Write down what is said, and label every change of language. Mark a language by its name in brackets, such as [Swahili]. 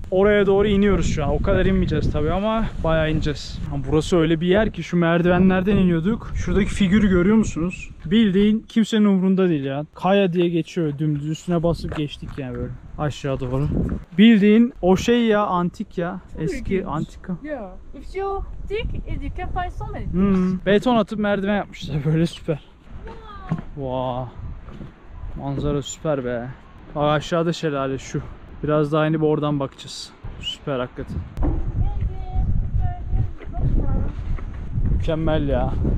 [Turkish] Oraya doğru iniyoruz şu an. O kadar inmeyeceğiz tabii ama bayağı ineceğiz. Burası öyle bir yer ki şu merdivenlerden iniyorduk. Şuradaki figürü görüyor musunuz? Bildiğin kimsenin umurunda değil ya. Kaya diye geçiyor dümdüz. Üstüne basıp geçtik yani böyle. Aşağı doğru. Bildiğin o şey ya, antik ya. Eski antika. [English] Yeah. If you dig, you can find so many things. [Turkish] Beton atıp merdiven yapmışlar böyle, süper. Wow. Manzara süper be. Bak aşağıda şelale şu. Biraz daha inip oradan bakacağız. Süper hakikaten. Mükemmel ya.